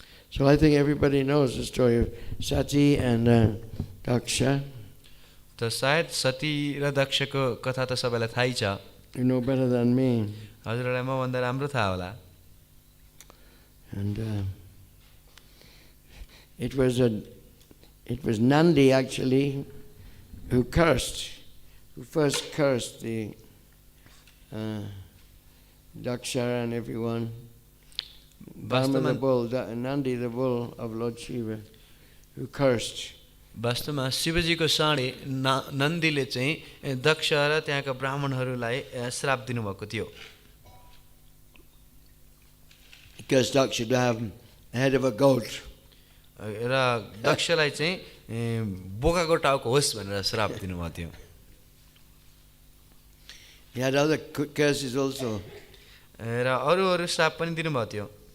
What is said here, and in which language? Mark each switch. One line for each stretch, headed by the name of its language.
English: So I think everybody knows the story of Sati and Daksha.
Nepali: त सायद सती र दक्षको कथा त सबैलाई थाहै छ।
English: You know better than me.
Nepali: हजुरलाई मभन्दा राम्रो थाहा होला।
English: And it was Nandi actually who first cursed the Daksha and everyone. Brahma the bull, Nandi the bull of Lord Shiva, who cursed.
Nepali: वास्तवमा शिवजीको साँडे नन्दीले चाहिँ दक्ष र त्यहाँका ब्राह्मणहरूलाई श्राप दिनुभएको थियो।
English: Because Daksha should have the head of a goat.
Nepali: र दक्षलाई चाहिँ बोकाको टाउको होस् भनेर श्राप दिनुभएको थियो।
English: He had other curses also.
Nepali: र अरू श्राप पनि दिनुभएको थियो।